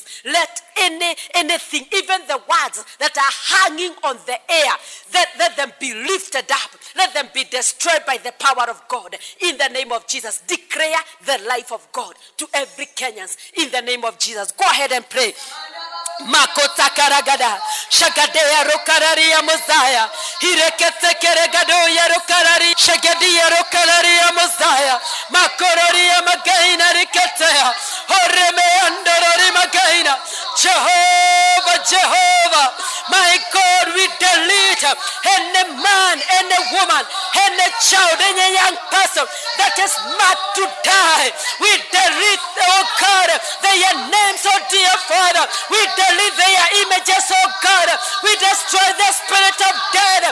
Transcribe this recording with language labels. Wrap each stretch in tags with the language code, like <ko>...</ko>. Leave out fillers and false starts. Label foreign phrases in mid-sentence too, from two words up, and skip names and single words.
<en>Let anything, even the words that are hanging on the air, let them be lifted up. Let them be destroyed by the power of God in the name of Jesus. Declare the life of God to every Kenyans in the name of Jesus. Go ahead and pray. Makota karagada, shagadea rokararia mozaya, hirekete keregado ya rokarari, shagadia rokararia mozaya, makororia magaina riketea, horeme andorori magaina, Jehovah, Jehovah, my God, we delete any man, any woman, any child, any young person that is mad to die. We delete, oh God, their names, oh dear Father. We delete their images, oh God. We destroy the spirit of death.</en>